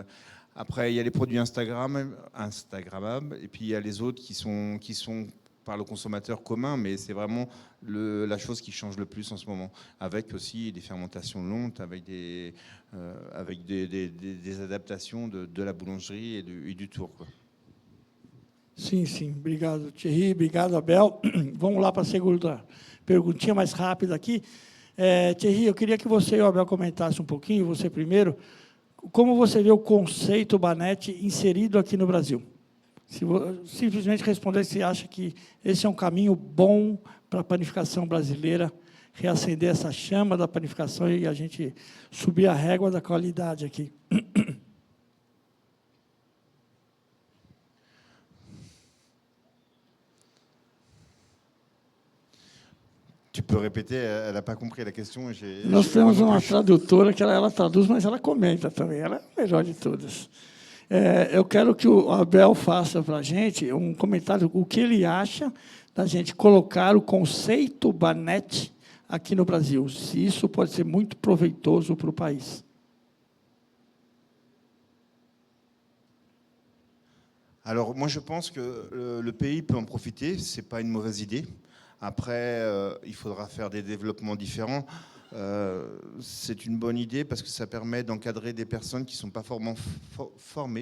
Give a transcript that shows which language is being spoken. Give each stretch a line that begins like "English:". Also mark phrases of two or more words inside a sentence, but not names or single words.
French: Après, il y a les produits Instagrammables, et puis il y a les autres qui sont par le consommateur commun, mais c'est vraiment la chose qui change le plus en ce moment, avec aussi des fermentations longues, avec des adaptations de la boulangerie et du tour, quoi.
Portuguese: Sim, sim. Obrigado, Thierry. Obrigado, Abel. Vamos lá para a segunda perguntinha mais rápida aqui. Thierry, eu queria que você e o Abel comentassem um pouquinho, você primeiro, como você vê o conceito Banett inserido aqui no Brasil? Se simplesmente responder se acha que esse é um caminho bom para a panificação brasileira, reacender essa chama da panificação e a gente subir a régua da qualidade aqui.
French: Tu peux répéter, elle n'a pas compris la question.
Portuguese: Nós temos uma tradutora que ela traduz, mas ela comenta também. Ela é a melhor de todas. Eu quero que o Abel faça para a gente um comentário, o que ele acha da gente colocar o conceito Banett aqui no Brasil, se isso pode ser muito proveitoso para o país.
French: Alors, moi, je pense que le pays peut en profiter. Ce n'est pas une mauvaise idée. Après, il faudra faire des développements différents. C'est une bonne idée parce que ça permet d'encadrer des personnes qui ne sont pas formées.